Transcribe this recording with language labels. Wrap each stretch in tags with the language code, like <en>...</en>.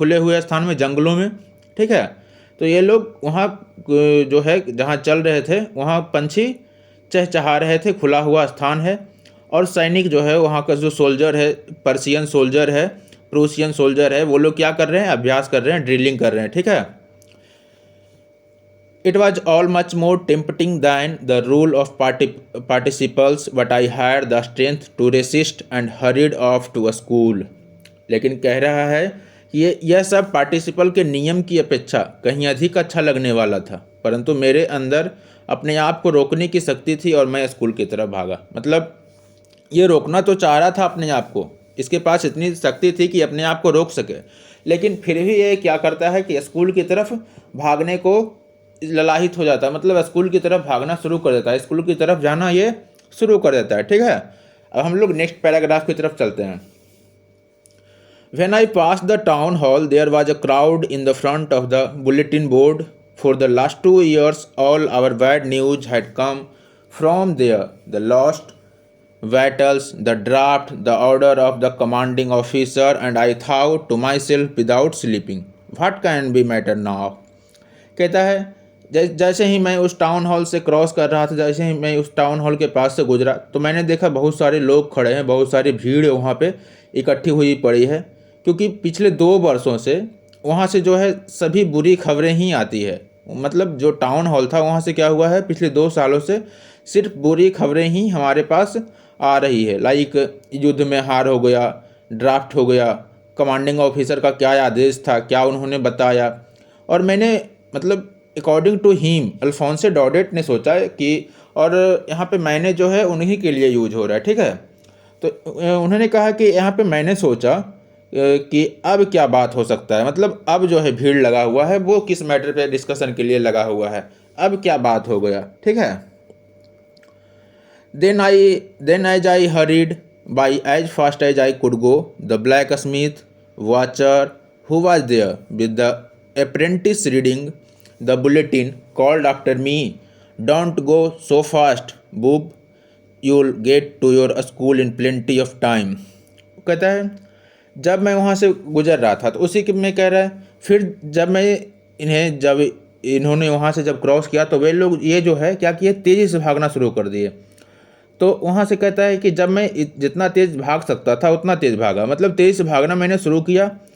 <hi>खुले हुए स्थान में, जंगलों में। ठीक है, तो ये लोग वहाँ जो है जहाँ चल रहे थे वहाँ पंछी चहचहा रहे थे, खुला हुआ स्थान है, और सैनिक जो है वहाँ का जो सोल्जर है, पर्शियन सोल्जर है, प्रूसियन सोल्जर है, वो लोग क्या कर रहे हैं? अभ्यास कर रहे हैं, ड्रिलिंग कर रहे हैं। ठीक है,</hi> <en>It was all much more tempting than the rule of participles, but I had the strength to resist and hurried off to a school.</en> <hi>लेकिन कह रहा है कि यह सब पार्टिसिपल के नियम की अपेक्षा कहीं अधिक अच्छा लगने वाला था, परंतु मेरे अंदर अपने आप को रोकने की शक्ति थी और मैं स्कूल की तरफ भागा। मतलब ये रोकना तो चाह रहा था अपने आप को, इसके पास इतनी शक्ति थी कि अपने आप को रोक सके, लेकिन फिर भी ये क्या करता है कि स्कूल की तरफ भागने को ललाहित हो जाता है। मतलब स्कूल की तरफ भागना शुरू कर देता है, स्कूल की तरफ जाना ये शुरू कर देता है। ठीक है, अब हम लोग नेक्स्ट पैराग्राफ की तरफ चलते हैं।</hi> <en>When I passed the town hall, there was a crowd in the front of the bulletin board. For the last 2 years, all our bad news had come from there. The lost battles, the draft, the order of the commanding officer, and I thought to myself without sleeping, what can be matter now?</en> <hi>कहता है जैसे ही मैं उस town hall से cross कर रहा था, जैसे ही मैं उस टाउन हॉल के पास से गुजरा, तो मैंने देखा बहुत सारे लोग खड़े हैं, बहुत सारी भीड़ वहाँ पे इकट्ठी हुई पड़ी है, क्योंकि पिछले 2 वर्षों से वहाँ से जो है सभी बुरी खबरें ही आती है। मतलब जो टाउन हॉल था वहाँ से क्या हुआ है, पिछले 2 सालों से सिर्फ बुरी खबरें ही हमारे पास आ रही है। लाइक युद्ध में हार हो गया, ड्राफ्ट हो गया, कमांडिंग ऑफिसर का क्या आदेश था, क्या उन्होंने बताया। और मैंने मतलब</hi> <en>according to him,</en> <hi>अल्फोंसे डॉडेट ने सोचा कि, और यहाँ पे मैंने जो है उन्हीं के लिए यूज हो रहा है। ठीक है, तो उन्होंने कहा कि यहाँ पे मैंने सोचा कि अब क्या बात हो सकता है, मतलब अब जो है भीड़ लगा हुआ है, वो किस मैटर पे डिस्कशन के लिए लगा हुआ है, अब क्या बात हो गया। ठीक है,</hi> <en>then as I hurried by as fast as I could go, the blacksmith watcher who was there with the apprentice reading the bulletin called after me, "Don't go so fast, boob. You'll get to your school in plenty of time."</en> <hi>कहता है जब मैं वहाँ से गुजर रहा था तो उसी के में कह रहा है, फिर जब इन्होंने वहाँ से जब क्रॉस किया तो वे लोग ये जो है क्या किए, तेज़ी से भागना शुरू कर दिए। तो वहाँ से कहता है कि जब मैं जितना तेज़ भाग सकता था उतना तेज़ भागा, मतलब तेज़ से भागना मैंने शुरू किया।</hi>